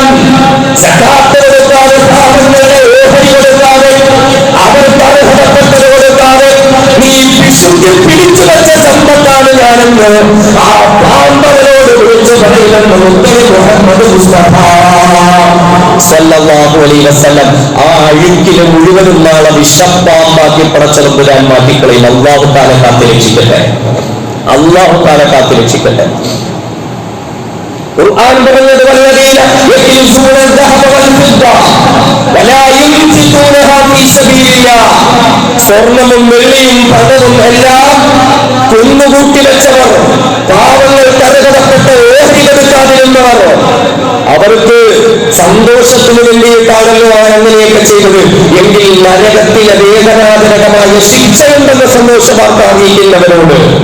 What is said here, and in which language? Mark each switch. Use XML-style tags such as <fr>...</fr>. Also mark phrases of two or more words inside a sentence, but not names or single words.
<ml>സക്കാത്ത് കൊടുക്കാതെ, പാവങ്ങളുടെ ഓഹരി കൊടുക്കാതെ, അവർക്ക് അർഹതപ്പെട്ടത് കൊടുക്കാതെ നീ പിടിച്ചു വെച്ച സമ്പത്താണ് ഞാനെന്ന് ആ പാമ്പവരോട് വിളിച്ചു പറയുമെന്ന് മുഹമ്മദ് മുസ്തഫ</ml> <ar>صلى الله عليه وسلم.</ar> <ml>ആ അഴുക്കിലെ മുഴുവനും നാളെ വിഷപ്പാമ്പാക്കി പടച്ചതമ്പുരാൻ മാറ്റിക്കളയും.</ml> <ar>الله تعالى</ar> <ml>കാത്ത് രക്ഷിക്കട്ടെ,</ml> <ar>الله تعالى</ar> <ml>കാത്ത് രക്ഷിക്കട്ടെ. ഖുർആൻ പറഞ്ഞത്,</ml> <ar>والذين يكنزون الذهب والفضة ولا ينفقونها في سبيل الله.</ar> <ml>സ്വർണ്ണവും വെള്ളിയും പണവും എല്ലാം കുന്നുകൂട്ടി വെച്ചവർ, പാവങ്ങൾക്ക് അർഹതപ്പെട്ട ഓഹരി കൊടുക്കാതിരുന്നവർ, അവർക്ക് സന്തോഷത്തിന് വേണ്ടിയിട്ടാണല്ലോ അവർ അങ്ങനെയൊക്കെ ചെയ്തത് എങ്കിൽ നരകത്തിലെ വേദനാജനകമായ ശിക്ഷയുണ്ടെന്ന സന്തോഷവാർത്ത അറിയിക്കുന്നവരോട്</ml>